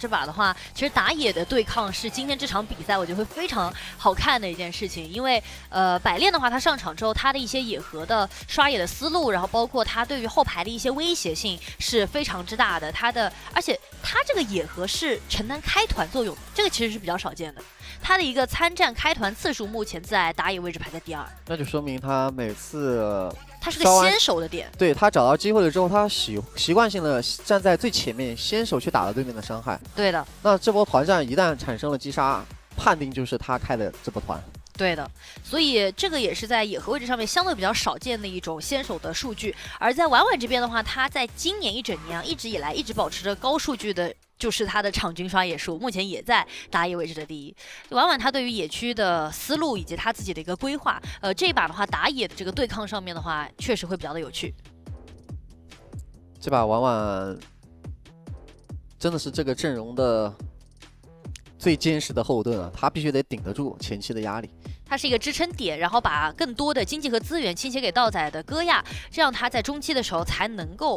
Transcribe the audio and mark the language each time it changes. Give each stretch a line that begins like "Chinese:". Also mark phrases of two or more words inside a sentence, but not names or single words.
Chinese: 這把的話，其實打野的對抗是今天這場比賽我覺得會非常好看的一件事情，因為百煉的話，他上場之後，他的一些野合的刷野的思路，然後包括他對於後排的一些威脅性是非常之大的。而且他這個野合是承擔開團作用，這個其實是比較少見的。他的一個參戰開團次數目前在打野位置排在第2，那就說明他每次。他是個先手的點，對，他找到機會了之後，他習慣性的站在最前面，先手去打了對面的傷害。對的。那這波團戰一旦產生了擊殺，判定就是他開的這波團。對的，所以這個也是在野合位置上面相對比較少見的一種先手的數據。而在婉婉這邊的話，他在今年一整年一直以來一直保持着高數據的。就是他的場均刷野數，目前也在打野位置的第1。婉婉他對於野區的思路以及他自己的一個規劃，這一把的話打野的這個對抗上面的話，確實會比較的有趣。這把婉婉真的是這個陣容的最堅實的後盾啊，他必須得頂得住前期的壓力。他是一個支撐點，然後把更多的經濟和資源傾斜給道仔的戈亞，這樣他在中期的時候才能夠。